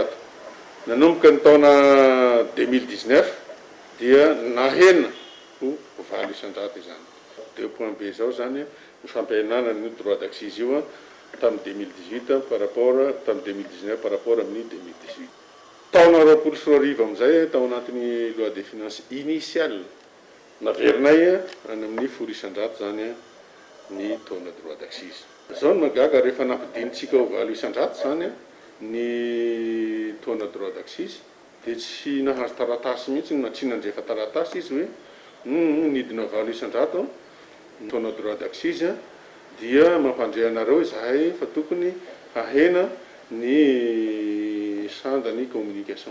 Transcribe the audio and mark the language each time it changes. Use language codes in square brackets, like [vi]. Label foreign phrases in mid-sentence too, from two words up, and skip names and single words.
[mg] Nanomboka ny taona 2019 dia nahena ho 700 izany. 2.b zao zany ny fampihenana ny [fr] droit d'accise [mg] io tamin'ny 2018 [fr] par rapport [mg] tamin'ny 2019 [fr] par rapport [mg] amin'ny 2018. Taona 2020 amin'izay tao anatin'ny [fr] loi des finances initiale [mg] naverinay any amin'ny 100 zany ny taona [fr] droit d'accise. [mg] Zao ny magaga rehefa nampidinitsika ho 700 zany ny taona [fr] droit d'accise [mg] dia tsy nahazo taratasy mihitsy na tsy nandrefa taratasy izy hoe nidina 700 ny taona [fr] droit d'accise [mg] dia mampandray anareo izahay fa tokony hahena ny sandany communication.